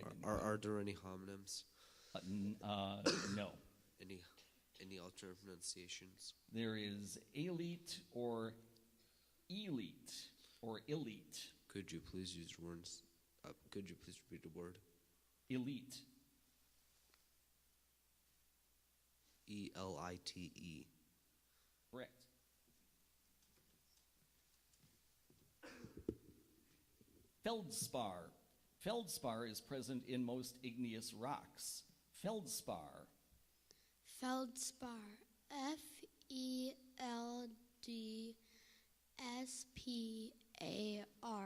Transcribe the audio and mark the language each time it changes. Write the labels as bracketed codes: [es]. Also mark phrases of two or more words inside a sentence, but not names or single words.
[en] Are there any homonyms? No. Any alternate pronunciations? There is elite or elite or elite. Could you please use words? Could you please repeat the word? Elite. E-L-I-T-E. Correct. Feldspar. Feldspar is present in most igneous rocks. Feldspar. Feldspar. F-E-L-D-S-P-A-R.